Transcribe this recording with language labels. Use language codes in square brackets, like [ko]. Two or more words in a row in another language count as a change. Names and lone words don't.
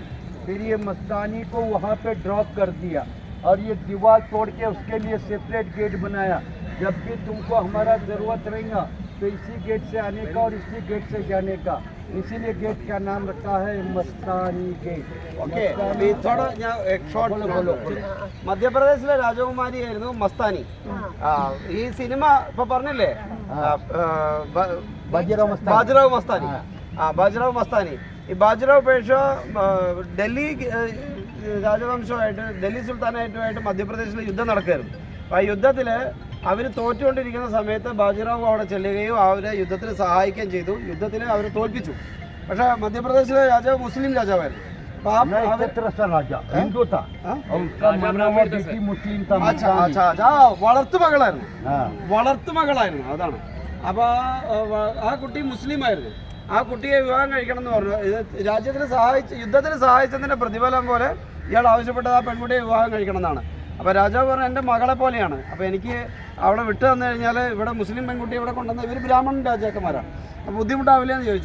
[hi] फिर ये मस्तानी को वहाँ पे ड्रॉप कर दिया और ये दीवार तोड़ के उसके लिए [en] separate gate [hi] बनाया। जब भी तुमको हमारा ज़रूरत रहेगा तो इसी गेट से आने का और इसी गेट से जाने का, इसीलिए गेट का नाम रखा है मस्तानी गेट। [ml] ഓക്കെ, ഞാൻ ഷോർട്ട് മധ്യപ്രദേശിലെ രാജകുമാരിയായിരുന്നു മസ്താനി. ഈ സിനിമ ഇപ്പൊ പറഞ്ഞില്ലേ ബാജിറാവ് മസ്താനി, ബാജിറാവ് മസ്താനി. ഈ ബാജിറാവ് പേഷ ഡൽഹി രാജവംശമായിട്ട് ഡൽഹി സുൽത്താനായിട്ടുമായിട്ട് മധ്യപ്രദേശിൽ യുദ്ധം നടക്കുകയായിരുന്നു. അപ്പോൾ ആ യുദ്ധത്തിൽ അവർ തോറ്റുകൊണ്ടിരിക്കുന്ന സമയത്ത് ബാജിറാവ് അവിടെ ചെല്ലുകയും അവരെ യുദ്ധത്തിൽ സഹായിക്കുകയും ചെയ്തു. യുദ്ധത്തിൽ അവർ തോൽപ്പിച്ചു. പക്ഷേ മധ്യപ്രദേശിലെ രാജാവ് മുസ്ലിം രാജാവായിരുന്നു. അപ്പൊ ആ [hi] मैं [ml] അവര്- [hi] एकत्र सा राजा हिंदू था हाँ? और उसका माना हुआ बेटी मुस्लिम था अच्छा अच्छा अच्छा [ml] വളർത്തുമകളായിരുന്നു [hi] हाँ [ml] വളർത്തുമകളായിരുന്നു അതാണ്. അപ്പോൾ ആ കുട്ടി മുസ്ലിം ആയിരുന്നു. ആ കുട്ടിയെ വിവാഹം കഴിക്കണം എന്ന് പറഞ്ഞു. ഇത് രാജ്യത്തിന് യുദ്ധത്തിന് സഹായിച്ചതിൻ്റെ പ്രതിഫലം പോലെ ഇയാൾ ആവശ്യപ്പെട്ടത് ആ പെൺകുട്ടിയെ വിവാഹം കഴിക്കണം എന്നാണ്. അപ്പോൾ രാജാവ് പറഞ്ഞു എൻ്റെ മകളെ പോലെയാണ്, അപ്പോൾ എനിക്ക് അവളെ വിട്ടു തന്നു കഴിഞ്ഞാൽ ഇവിടെ മുസ്ലിം പെൺകുട്ടിയെ ഇവിടെ കൊണ്ടുവന്ന് ഇവർ ബ്രാഹ്മണൻ രാജാക്കന്മാരാണ്, അപ്പോൾ ബുദ്ധിമുട്ടാവില്ല എന്ന് ചോദിച്ചു.